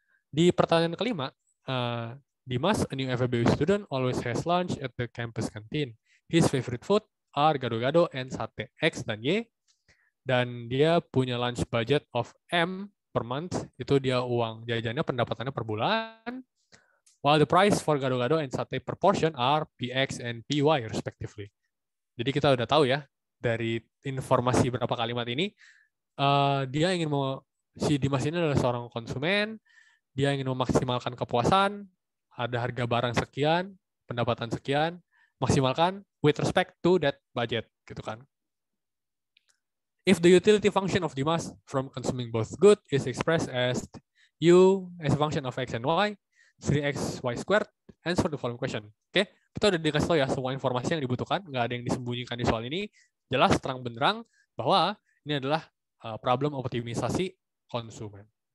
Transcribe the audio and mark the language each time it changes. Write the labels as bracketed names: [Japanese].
[Indonesian] Di pertanyaan kelima, [English] Dimas, a new FEBU student, always has lunch at the campus canteen. His favorite food are gado-gado and sate X dan Y. [Indonesian] Dan dia punya [English] lunch budget of M per month. [Indonesian] Itu dia uang jajannya, pendapatannya per bulan. [English] While the price for gado-gado and sate per portion are PX and PY respectively. [Indonesian] Jadi kita udah tahu ya, dari informasi berapa kalimat ini, dia ingin si Dimas ini adalah seorang konsumen, dia ingin memaksimalkan kepuasan, ada harga barang sekian, pendapatan sekian, maksimalkan [English] with respect to that budget, [Indonesian] gitu kan. [English] If the utility function of Dimas from consuming both good is expressed as U as a function of X and Y, 3x y squared, answer the following question. [Indonesian] Oke, kita udah dikasih tahu ya semua informasi yang dibutuhkan, nggak ada yang disembunyikan di soal ini, jelas terang benderang bahwa ini adalah problem optimisasi konsumen.